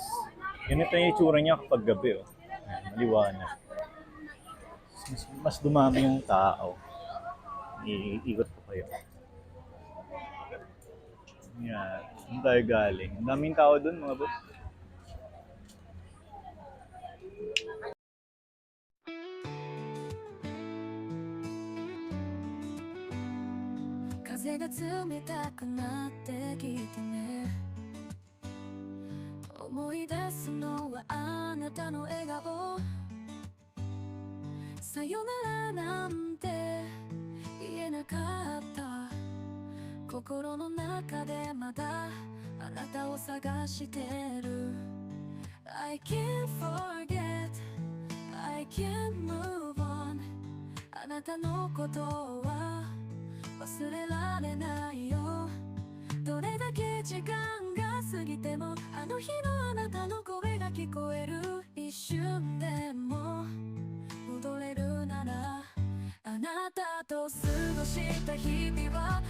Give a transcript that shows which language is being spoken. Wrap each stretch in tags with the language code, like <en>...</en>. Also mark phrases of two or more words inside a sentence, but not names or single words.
<tl>Ganito yung itsura niya kapag gabi. Oh. Ayan, maliwanag. Mas dumami yung tao. Iikot ko kayo. Yan. Saan tayo galing? Ang daming tao dun mga boss.</tl> <ja>風が冷たくなってきてね思い出すのはあなたの笑顔さよならなんて言えなかった心の中でまだあなたを探してる</ja> <en>I can't forget I can't move on</en> <ja>あなたのことは忘れられないよどれだけ時間が過ぎてもあの日のあなたの声が聞こえる一瞬でも戻れるならあなたと過ごした日々</ja>